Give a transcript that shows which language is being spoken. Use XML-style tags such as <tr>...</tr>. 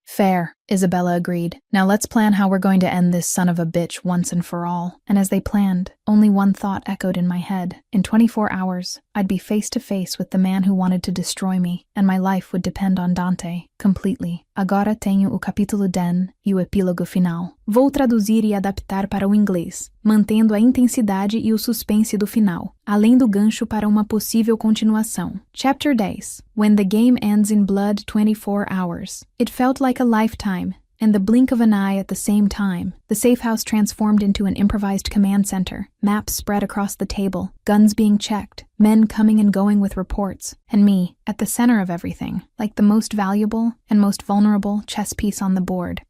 <en>Fair, Isabella agreed. Now let's plan how we're going to end this son of a bitch once and for all. And as they planned, only one thought echoed in my head. In 24 hours, I'd be face to face with the man who wanted to destroy me, and my life would depend on Dante, completely.</en> <pt>Agora tenho o capítulo 10 e o epílogo final. Vou traduzir e adaptar para o inglês, mantendo a intensidade e o suspense do final, além do gancho para uma possível continuação.</pt> <en>Chapter 10. When the game ends in blood 24 hours. It felt like a lifetime, and the blink of an eye at the same time. The safe house transformed into an improvised command center, maps spread across the table, guns being checked, men coming and going with reports, and me, at the center of everything, like the most valuable and most vulnerable chess piece on the board.</en>